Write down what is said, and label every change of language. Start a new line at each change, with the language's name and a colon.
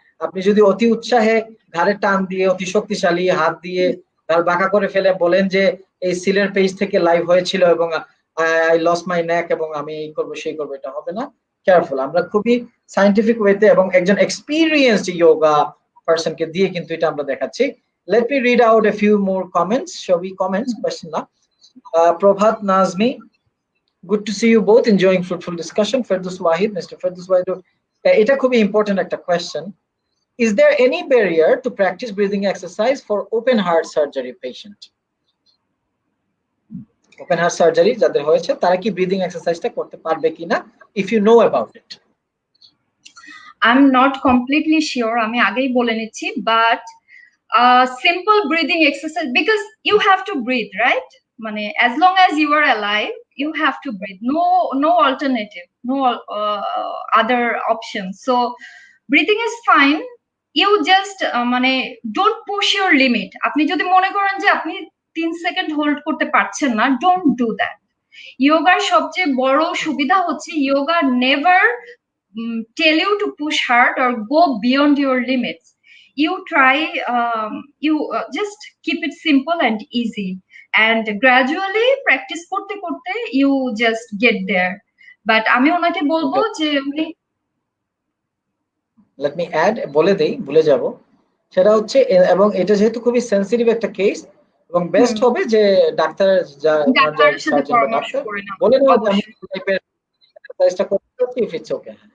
Bangla: আপনি যদি অতি উৎসাহে ঘাড়ে টান দিয়ে অতি শক্তিশালী হাত দিয়ে ঘাড় বাঁকা করে ফেলে বলেন যে এই সিলের পেজ থেকে লাইভ হয়েছিল এবং
English: I loss my neck
Bangla: এবং আমি এই করবো সেই করবো, এটা হবে না। কেয়ারফুল, আমরা খুবই সায়েন্টিফিক ওয়েতে এবং একজন এক্সপিরিয়েন্সড ইয়োগা পারসন কে দিয়ে কিন্তু এটা আমরা দেখাচ্ছি।
English: Let me read out a few more comments. Shall we comments? Question na. Prabhat Nazmi, good to see you both, enjoying fruitful discussion. Ferdous Wahid, Mr. Ferdous Wahid,
Bangla: এটা খুবই
English: important একটা question. Is there any barrier to practice breathing exercise for open heart surgery patient?
Bangla: Open heart surgery যাদের হয়েছে তারা কি breathing এক্সারসাইজটা করতে পারবে কিনা,
English: if you know about it? I'm not completely sure,
Bangla: আমি আগেই বলে নিচ্ছি,
English: but simple breathing exercise, because you have to breathe, right? মানে as long as you are alive, you have to breathe. No alternative, no other option. So breathing is fine. You just মানে don't push your limit.
Bangla: আপনি যদি মনে করেন যে আপনি 3 second hold করতে পারছেন না,
English: don't do that.
Bangla: যোগার সবচেয়ে বড় সুবিধা হচ্ছে
English: yoga never tell you to push hard or go beyond your limits. You try, you just keep it simple and easy, and gradually practice
Bangla: করতে করতে
English: you just get there.
Bangla: But আমি ওনাকে বলবো যে
English: let me add,
Bangla: বলে দেই, ভুলে যাব, সেটা হচ্ছে, এবং এটা যেহেতু খুবই সেনসিটিভ একটা কেস, এবং বেস্ট হবে যে ডাক্তার ডাক্তারের সাথে সার্জন বা পরামর্শ ডক্টর করে নাও। বলে নেওয়া যে আমি অবশ্যই। টাইপের এক্সারসাইজটা করতে
English: If it's okay.